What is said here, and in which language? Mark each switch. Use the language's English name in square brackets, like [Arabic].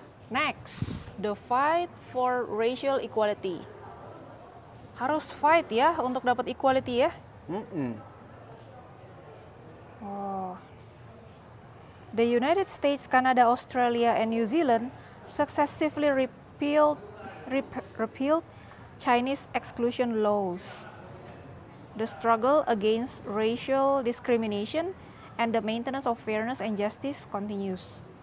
[English] Next, the fight for racial equality. [Indonesian] Harus fight ya untuk dapat equality ya. [English] The United States, Canada, Australia, and New Zealand successively repealed Chinese exclusion laws. The struggle against racial discrimination and the maintenance of fairness and justice continues.